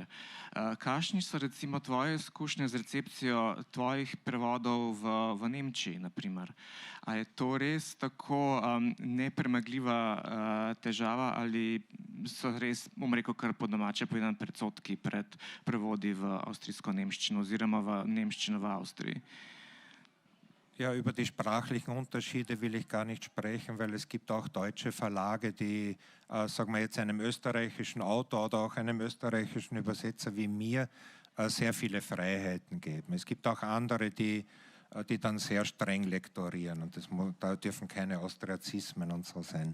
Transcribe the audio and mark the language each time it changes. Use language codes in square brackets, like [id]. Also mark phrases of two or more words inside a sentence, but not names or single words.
[sl] Kakšni so recimo tvoje izkušnje z recepcijo tvojih prevodov v Nemčiji, naprimer? A je to res tako nepremagljiva težava ali so res, bom rekel, kar po domače povedano, predsodki pred prevodi v avstrijsko nemščino oziroma v nemščino v Avstriji? [de] Ja, über die sprachlichen Unterschiede will ich gar nicht sprechen, weil es gibt auch deutsche Verlage, die, sagen wir jetzt, einem österreichischen Autor oder auch einem österreichischen Übersetzer wie mir sehr viele Freiheiten geben. Es gibt auch andere, die dann sehr streng lektorieren und da dürfen keine Austriazismen und so sein.